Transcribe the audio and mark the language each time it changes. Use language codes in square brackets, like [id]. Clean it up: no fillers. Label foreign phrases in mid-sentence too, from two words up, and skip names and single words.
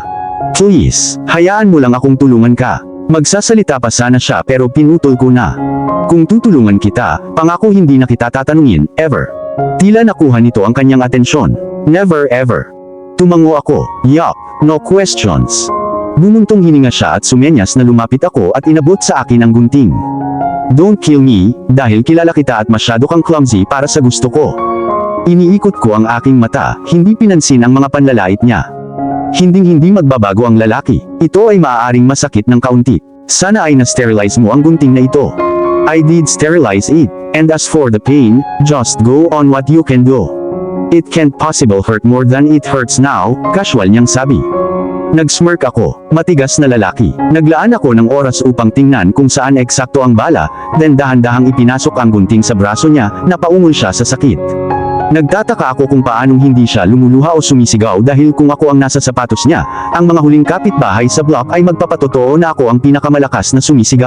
[tl] Please, hayaan mo lang akong tulungan ka. Magsasalita pa sana siya pero pinutol ko na. Kung tutulungan kita, pangako hindi na kita tatanungin, ever. Tila nakuha nito ang kanyang atensyon. [en] Never ever. [tl] Tumango ako. [en] Yup, no questions. [tl] Bumuntong hininga siya at sumenyas na lumapit ako at inabot sa akin ang gunting. [en] Don't kill me, [tl] dahil kilala kita at masyado kang clumsy para sa gusto ko. Iniikot ko ang aking mata, hindi pinansin ang mga panlalait niya. Hinding-hindi magbabago ang lalaki. Ito ay maaaring masakit ng kaunti. Sana ay na-sterilize mo ang gunting na ito. [en] I did sterilize it. And as for the pain, just go on what you can do. It can't possible hurt more than it hurts now, [tl] casual niyang sabi. Nag-smirk ako, matigas na lalaki. Naglaan ako ng oras upang tingnan kung saan eksakto ang bala, then dahan-dahang ipinasok ang gunting sa braso niya, napaungol siya sa sakit. Nagtataka ako kung paanong hindi siya lumuluha o sumisigaw dahil kung ako ang nasa sapatos niya, ang mga huling kapitbahay sa block ay magpapatotoo na ako ang pinakamalakas na sumisigaw.